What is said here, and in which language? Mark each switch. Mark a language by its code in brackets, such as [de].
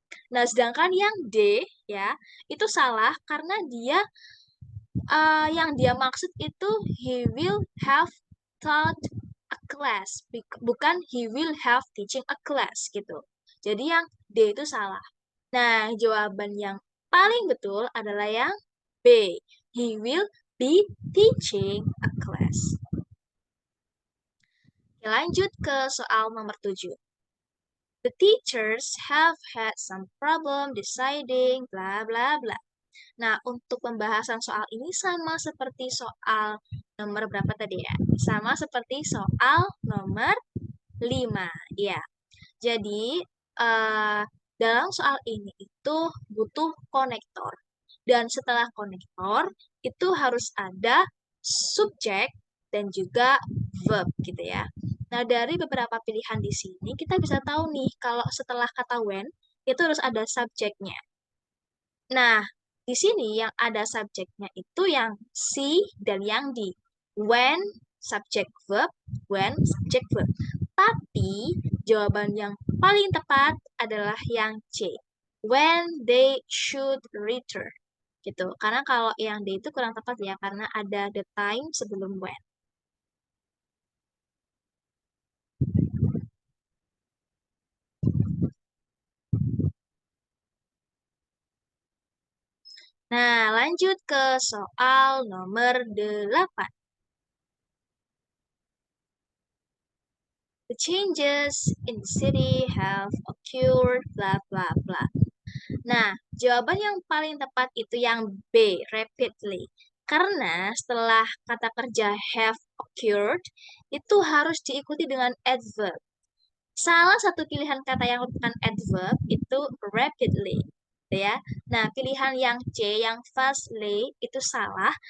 [id] Nah, sedangkan yang D ya, itu salah karena yang dia maksud itu [en] he will have taught a class, [id] bukan [en] he will have teaching a class [id] gitu. Jadi yang D itu salah. Nah, jawaban yang paling betul adalah yang B. [en] He will be teaching a class. [id] Oke, lanjut ke soal nomor 7. [en] The teachers have had some problem deciding bla bla bla. [id] Nah, untuk pembahasan soal ini sama seperti soal nomor berapa tadi ya? Sama seperti soal nomor 5. Ya. Jadi, dalam soal ini itu butuh konektor. Dan setelah konektor, itu harus ada subjek dan juga verb gitu ya. Nah, dari beberapa pilihan di sini, kita bisa tahu nih kalau setelah kata when, itu harus ada subjeknya. Nah, di sini yang ada subjeknya itu yang C dan yang D. [en] When, subject verb, when, subject verb. [id] Tapi jawaban yang paling tepat adalah yang C. [en] When they should return. [id] Gitu. Karena kalau yang D itu kurang tepat ya, karena ada the time sebelum when. Nah, lanjut ke soal nomor 8. [en] The changes in the city have occurred, bla bla bla. [id] Nah, jawaban yang paling tepat itu yang B, rapidly. Karena setelah kata kerja have occurred, itu harus diikuti dengan adverb. Salah satu pilihan kata yang merupakan adverb itu rapidly. Ya. Nah, pilihan yang C, yang fastly, itu salah.